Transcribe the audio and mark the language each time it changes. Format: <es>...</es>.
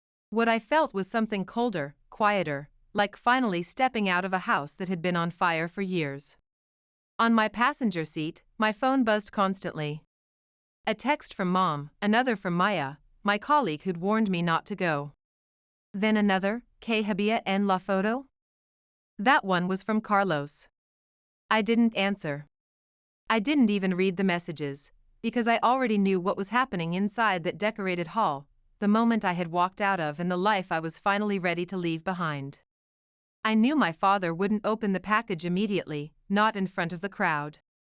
<en>What I felt was something colder, quieter, like finally stepping out of a house that had been on fire for years. On my passenger seat, my phone buzzed constantly. A text from Mom, another from Maya, my colleague who'd warned me not to go. Then another,</en> <es>"Que había en la foto?"</es> <en>That one was from Carlos. I didn't answer. I didn't even read the messages, because I already knew what was happening inside that decorated hall, the moment I had walked out of and the life I was finally ready to leave behind. I knew my father wouldn't open the package immediately, not in front of the crowd.</en>